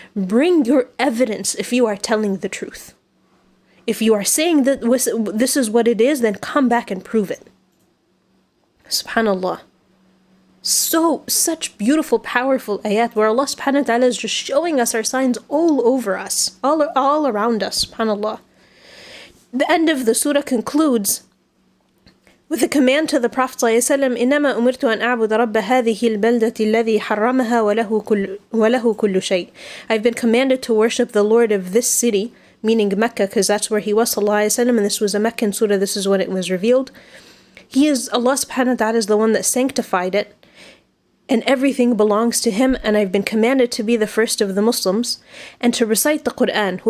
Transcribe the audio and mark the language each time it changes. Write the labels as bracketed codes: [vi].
[en] Bring your evidence if you are telling the truth. If you are saying that this is what it is, then come back and prove it. SubhanAllah. Such beautiful, powerful ayat where Allah subhanahu wa ta'ala is just showing us our signs all over us, all around us, subhanAllah. The end of the surah concludes with a command to the Prophet ﷺ, [ar] إِنَّمَا أُمِرْتُ أَنْ أَعْبُدَ رَبَّ هَذِهِ الْبَلْدَةِ الَّذِي حَرَّمَهَا وَلَهُ كُلُّ شَيْءٍ. [en] I've been commanded to worship the Lord of this city, meaning Mecca, because that's where He was, sallallahu alayhi wa sallam, and this was a Meccan surah, this is when it was revealed. Allah subhanahu wa ta'ala is the one that sanctified it, and everything belongs to Him, and I've been commanded to be the first of the Muslims, and to recite the Quran.